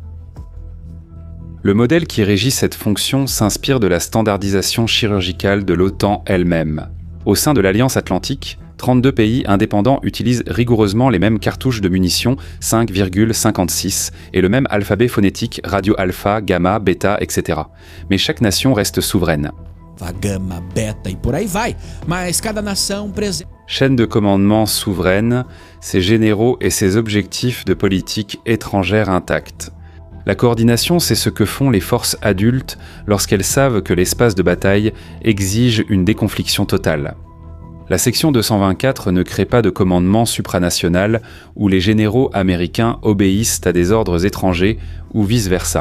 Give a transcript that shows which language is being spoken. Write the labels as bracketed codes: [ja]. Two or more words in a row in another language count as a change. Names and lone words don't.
[fr] Le modèle qui régit cette fonction s'inspire de la standardisation chirurgicale de l'OTAN elle-même. Au sein de l'Alliance Atlantique, 32 pays indépendants utilisent rigoureusement les mêmes cartouches de munitions 5,56 et le même alphabet phonétique radio alpha, gamma, bêta, etc. Mais chaque nation reste souveraine. [pt] Gama, beta e por aí vai, mas cada nação [fr] Chaîne de commandement souveraine, ses généraux et ses objectifs de politique étrangère intacts. La coordination, c'est ce que font les forces adultes lorsqu'elles savent que l'espace de bataille exige une déconfliction totale. La section 224 ne crée pas de commandement supranational où les généraux américains obéissent à des ordres étrangers ou vice-versa.